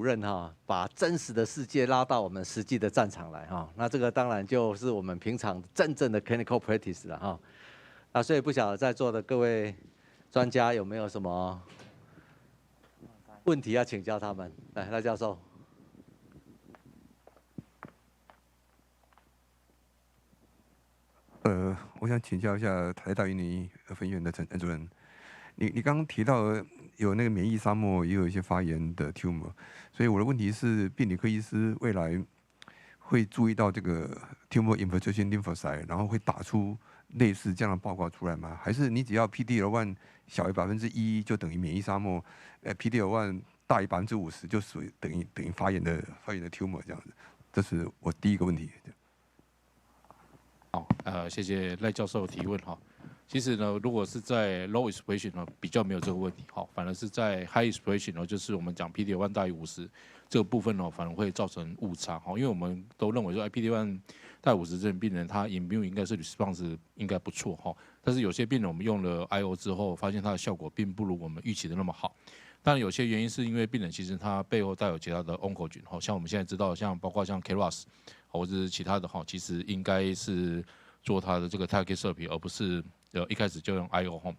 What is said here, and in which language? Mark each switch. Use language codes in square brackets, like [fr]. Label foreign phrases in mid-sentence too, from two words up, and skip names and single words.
[zh] 任把真实的世界拉到我们实际的战场来那这个当然就是我们平常真正的 [en] clinical practice [zh] 了那所以不晓得在座的各位专家有没有什么问题要请教他们？来，赖教授。我想请教一下台大云林分院的陈主任。你刚刚提到有那个免疫沙漠，也有一些发炎的 tumor， 所以我的问题是，病理科医师未来会注意到这个 [en] tumor infiltration lymphocyte， [zh] 然后会打出类似这样的报告出来吗？还是你只要 PD-L1 小于1%就等于免疫沙漠，PD-L1 大于50%就属于等于发炎的 tumor 这样子？这是我第一个问题。好，谢谢赖教授的提问其实呢，如果是在 [en] low expression [zh] 呢，比较没有这个问题，好，反而是在 [en] high expression [zh] 呢，就是我们讲 PD-1 大于50这个部分呢，反而会造成误差，好，因为我们都认为说 PD-1 大于50这种病人，他 immune 应该是 response 应该不错哈，但是有些病人我们用了 IO 之后，发现它的效果并不如我们预期的那么好。当然，有些原因是因为病人其实他背后带有其他的 oncogen， 像我们现在知道，包括像 KRAS 或者是其他的哈，其实应该是做它的这个 [en] target therapy， [zh] 而不是一开始就用 IO 哈。